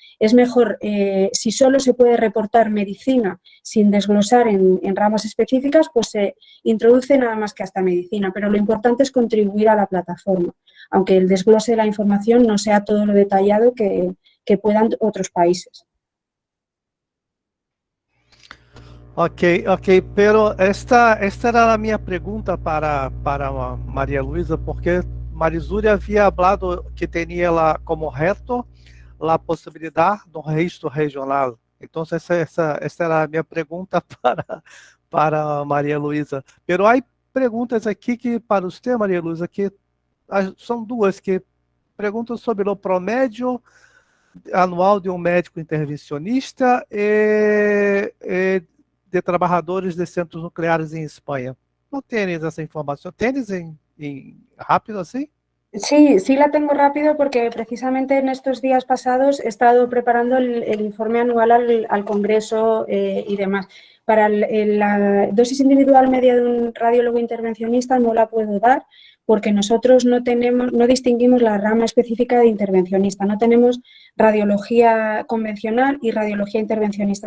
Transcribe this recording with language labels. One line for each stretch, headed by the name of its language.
Spanish: Es mejor, si solo se puede reportar medicina sin desglosar en ramas específicas, pues se introduce nada más que hasta medicina, pero lo importante es contribuir a la plataforma, aunque el desglose de la información no sea todo lo detallado que puedan otros países.
Portuguese: Ok, pero esta era a minha pergunta para Maria Luísa, porque Marizuri havia falado que tinha lá como reto a possibilidade do registro regional. Então, essa era a minha pergunta para Maria Luísa.
Spanish: Pero
Portuguese: há perguntas aqui que para você, Maria Luísa, que são duas que perguntam sobre o promédio anual de um médico intervencionista e de trabalhadores de centros nucleares em Espanha. Não
Spanish: tienes
Portuguese: essa informação?
Spanish: Tienes
Portuguese: em rápido assim?
Spanish: Sí la tengo rápido porque precisamente en estos días pasados he estado preparando el informe anual al Congreso y demás. Para la dosis individual media de un radiólogo intervencionista no la puedo dar porque nosotros no distinguimos la rama específica de intervencionista, no tenemos radiología convencional y radiología intervencionista.